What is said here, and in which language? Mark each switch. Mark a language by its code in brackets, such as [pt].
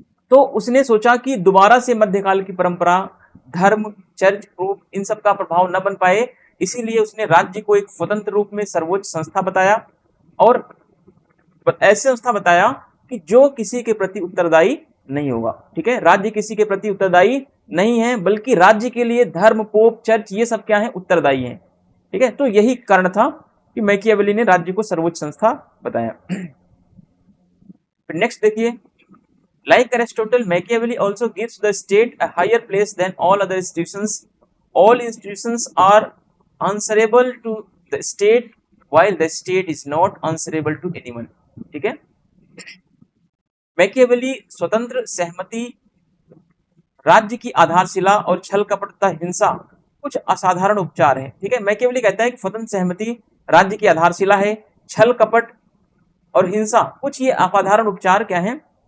[hi] तो उसने सोचा कि दोबारा से मध्यकाल की परंपरा, धर्म, चर्च, पोप, इन सब का प्रभाव न बन पाए, इसीलिए उसने राज्य को एक स्वतंत्र रूप में सर्वोच्च संस्था बताया, और ऐसे संस्था बताया कि जो किसी के प्रति उत्तरदायी नहीं होगा, ठीक है। राज्य किसी के प्रति उत्तरदायी नहीं है, बल्कि राज्य के लिए धर्म, पोप, चर्च, ये सब क्या है? उत्तरदायी है, ठीक है। तो यही कारण था कि मैकियावेली ने राज्य को सर्वोच्च संस्था बताया। [en] Next देखिए, like Aristotle, Machiavelli also gives the state a higher place than all other institutions. All institutions are answerable to the state, while the state is not answerable to anyone, [hi] ठीक है। Machiavelli स्वतंत्र, सहमति, राज्य की आधारशिला और छल कपट तथा हिंसा कुछ असाधारण उपचार है, ठीक है। मैकियावेली कहता है कि स्वतंत्र, सहमति राज्य की आधारशिला है, छल कपट और हिंसा कुछ ये असाधारण उपचार क्या है?